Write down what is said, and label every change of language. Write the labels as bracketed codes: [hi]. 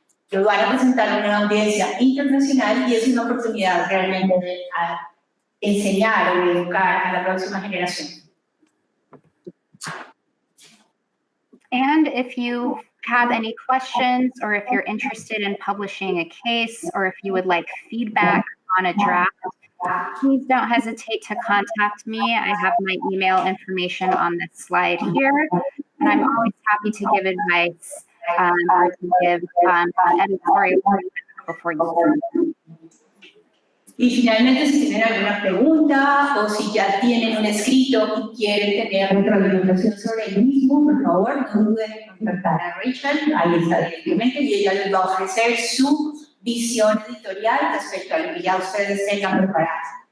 [es] Lo van a presentar a una audiencia internacional y es una oportunidad realmente de enseñar o educar a la próxima generación. [en] And if you have any questions, or if you're interested in publishing a case, or if you would like feedback on a draft, please don't hesitate to contact me. I have my email information on this slide here, and I'm always happy to give advice or to give editorial feedback before you do. [es] Y finalmente, si tienen alguna pregunta o si ya tienen un escrito y quieren tener retroalimentación sobre el mismo, por favor, no duden en contactar a Rachel, ahí está directamente, y ella les va a ofrecer su visión editorial respecto a lo que ya ustedes tengan preparados.